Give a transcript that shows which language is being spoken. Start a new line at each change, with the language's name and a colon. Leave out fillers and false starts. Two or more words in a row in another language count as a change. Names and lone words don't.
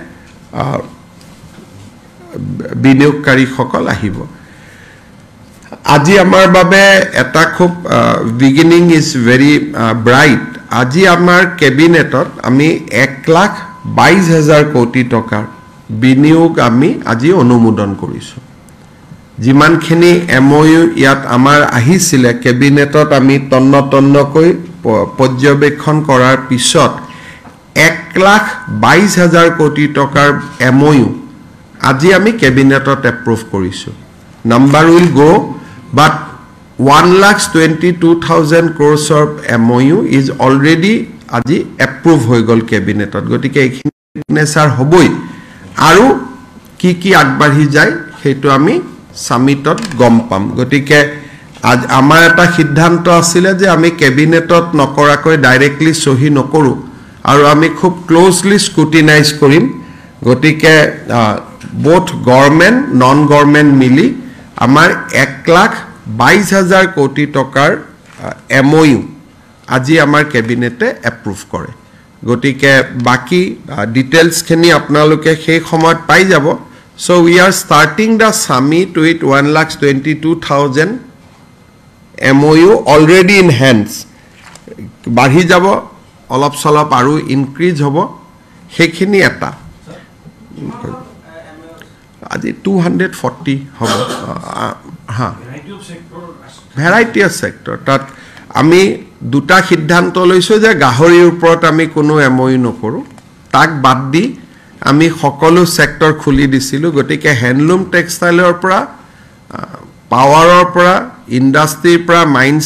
Assamese: বিনিয়োগকাৰী সকল আহিব আজি আমাৰ বাবে এটা খুব
English: beginning is very bright
Assamese: আজি আমাৰ কেবিনেটত আমি 1,22,000 কোটি টকাৰ বিনিয়োগ আমি আজি অনুমোদন কৰিছোঁ যিমানখিনি MOU ইয়াত আমাৰ আহিছিলে কেবিনেটত আমি তন্নকৈ পৰ্যবেক্ষণ কৰাৰ পিছত 1,22,000 কোটি টকাৰ MOU আজি আমি কেবিনেটত এপ্ৰুভ কৰিছোঁ
English: number will grow but 1,22,000 crores of MOU is already
Assamese: আজি approve হৈ গল কেবিনেটত গতিকে এইখিনি সিগনেচাৰ হ'বই আৰু কি আগবাঢ়ি যায় হেতু আমি সামিটত গম পাম গতিকে আজ আমাৰ এটা সিদ্ধান্ত আছিল যে আমি কেবিনেটত নকৰাকৈ ডাইৰেক্টলি সহি নকৰো আৰু আমি খুব
English: closely scrutinize
Assamese: কৰিম গতিকে both
English: government non-government
Assamese: মিলি আমাৰ 1,22,000 কোটি টকাৰ MOU আজি আমাৰ কেবিনেটে এপ্ৰুভ কৰে গতিকে বাকি ডিটেইলছ খিনি আপোনালোকে সেই সময়ত পাই যাব
English: so we are starting the summit with 1,22,000 MOU already in hands
Assamese: বাঢ়ি যাব অলপ সলপ আৰু ইনক্ৰিজ হ'ব সেইখিনি এটা আজি 240 হ'ব হা
English: variety of sector
Assamese: তাত আমি দুটা সিদ্ধান্ত লৈছো যে গাহৰিৰ ওপৰত আমি কোনো MOU নকৰো তাক বাদ দি আমি সকলো সেক্টৰ খুলি দিছিলো গতিকে
English: handloom textileৰ
Assamese: পৰা পাৱাৰৰ পৰা ইন্ডাষ্ট্ৰিৰ পৰা মাইন্স